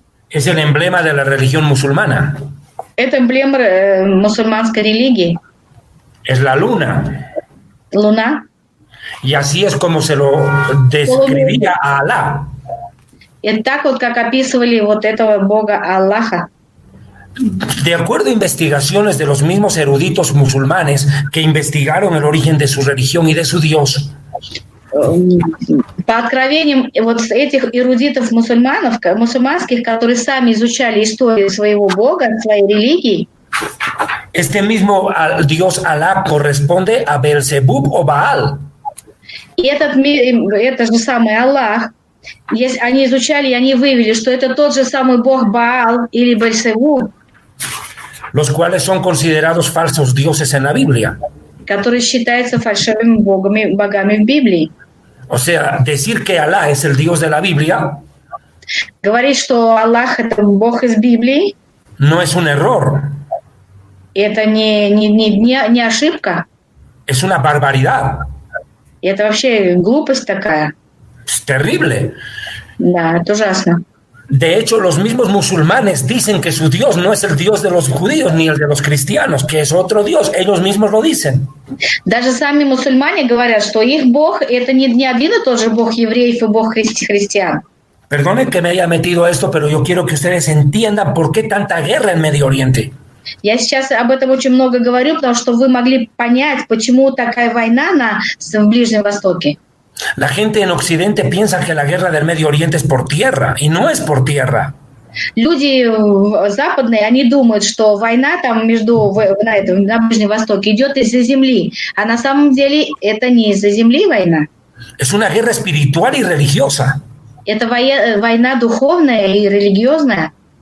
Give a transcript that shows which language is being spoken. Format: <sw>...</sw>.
<es>Es el emblema de la religión musulmana.</es> <ru>Это эмблема мусульманской религии.</ru> <es>Es la luna.</es> <ru>Луна.</ru> <es>Y así es como se lo describía a Alá.</es> <ru>Это так вот, как описывали вот этого Бога Аллаха.</ru> <es>De acuerdo a investigaciones de los mismos eruditos musulmanes que investigaron el origen de su religión y de su Dios,</es> <ru>по откровениям вот этих эрудитов мусульманских, которые сами изучали историю своего Бога, своей религии,</ru> <es>este mismo Dios Alá corresponde a Belzebub o Baal.</es> <ru>и это же самый Аллах, они изучали, и они выявили, что это тот же самый Бог Баал или Бельзебуб,</ru> <es>los cuales son considerados falsos dioses en la Biblia.</es> <ru>которые считаются фальшивыми богами в Библии.</ru> <es>O sea, decir que Alá es el Dios de la Biblia</es> <ru>Говорить, что Аллах – это Бог из Библии,</ru> <es>no es un error,</es> <ru>это не ошибка,</ru> <es>es una barbaridad.</es> <ru>это вообще глупость такая.</ru> <es>Es terrible.</es> <ru>Да, это ужасно.</ru> <es>De hecho, los mismos musulmanes dicen que su Dios no es el Dios de los judíos ni el de los cristianos, que es otro Dios. Ellos mismos lo dicen.</es> <ru>Даже сами мусульмане говорят, что их Бог – это не один и тот же Бог евреев и Бог христиан.</ru> <es>Perdonen que me haya metido esto, pero yo quiero que ustedes entiendan por qué tanta guerra en Medio Oriente.</es> <ru>Я сейчас об этом очень много говорю, потому что вы могли понять, почему такая война в Ближнем Востоке.</ru> <es>La gente en Occidente piensa que la guerra del Medio Oriente es por tierra, y no es por tierra.</es> <ru>Люди западные, они думают, что война там на Ближнем Востоке идет из-за земли, а на самом деле это не из-за земли война.</ru> <es>Es una guerra espiritual y religiosa.</es> <ru>Это война духовная и религиозная.</ru>